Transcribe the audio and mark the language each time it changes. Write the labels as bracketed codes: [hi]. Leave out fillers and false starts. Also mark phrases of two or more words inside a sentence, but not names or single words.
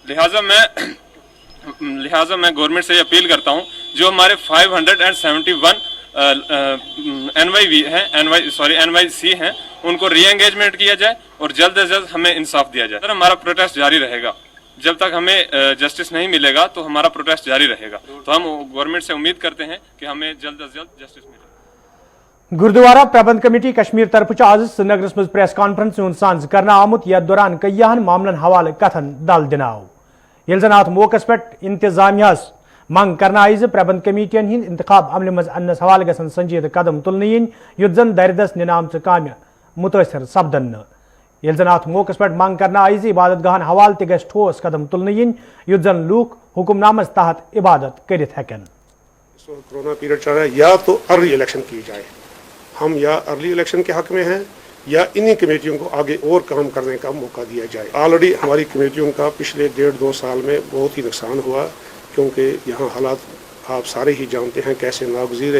[ur] لہٰذا میں گورنمنٹ سے اپیل کرتا ہوں، جو ہمارے 571 NYC ہیں، ان کو [en] re-engagement [ur] کیا جائے اور جلد سے جلد ہمیں انصاف دیا جائے. ہمارا پروٹیسٹ جاری رہے گا، جب تک ہمیں جسٹس نہیں ملے گا تو ہمارا پروٹیسٹ جاری رہے گا. تو ہم گورنمنٹ سے امید کرتے ہیں کہ ہمیں جلد سے جلد جسٹس ملے. [ks] گوردوارہ پربندھ کمیٹی کشمیر طرفہٕ آز سرینگر منز [en] press conference [ks] سانجھ کرنہٕ آمُت یتھ دوران کیٛاہن معاملن حوالہٕ کتھن دل دِناو. یلہٕ جن اتھ موقعس پیٹھ انتظامیہ منگ کرنہٕ آیہٕ پربندھ کمیٹیَن ہِنٛد انتخاب عمل منز انہٕ حوالہٕ گژھن سنجیدہ قدم تُلن ین یُتھ جن دردس نِنام کام متاثر سپدن. یلہٕ جن اتھ موقعس پیٹھ منگ کرنہٕ آیہٕ عبادت گاہن حوالہٕ تہٕ گژھ ٹھوس قدم تُلن ین یُتھ جن لوٗکھ حکم نامس تحت عبادت کٔرِتھ ہیٚکن. [en] corona period [ur] چل رہا ہے، یا تو [en] early election [ur] کی جائے، ہم یا [en] early election [ur] کے حق میں ہیں، یا انہی کمیٹیوں کو آگے اور کام کرنے کا موقع دیا جائے. آلریڈی ہماری کمیٹیوں کا پچھلے 1.5-2 سال میں بہت ہی نقصان ہوا، کیونکہ یہاں حالات آپ سارے ہی جانتے ہیں کیسے ناگزیر رہے.